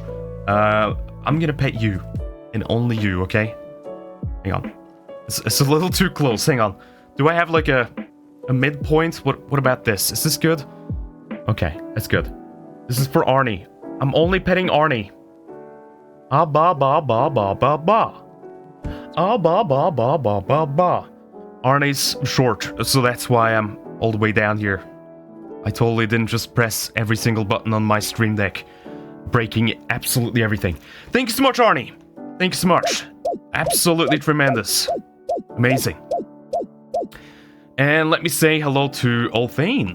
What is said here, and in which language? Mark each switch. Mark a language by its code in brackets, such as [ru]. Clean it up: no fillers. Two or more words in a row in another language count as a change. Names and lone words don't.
[en] I'm gonna pet you, and only you, okay? Hang on. It's a little too close. Hang on. Do I have like a midpoint? What about this? Is this good? Okay, that's good. This is for Arnie. I'm only petting Arnie. Ah ba ba ba ba ba ba. Ah ba ba ba ba ba ba. Arnie's short, so that's why I'm all the way down here. I totally didn't just press every single button on my stream deck, breaking absolutely everything. Thank you so much, Arnie. Thank you so much. Absolutely tremendous. Amazing. And let me say hello to Ulthane.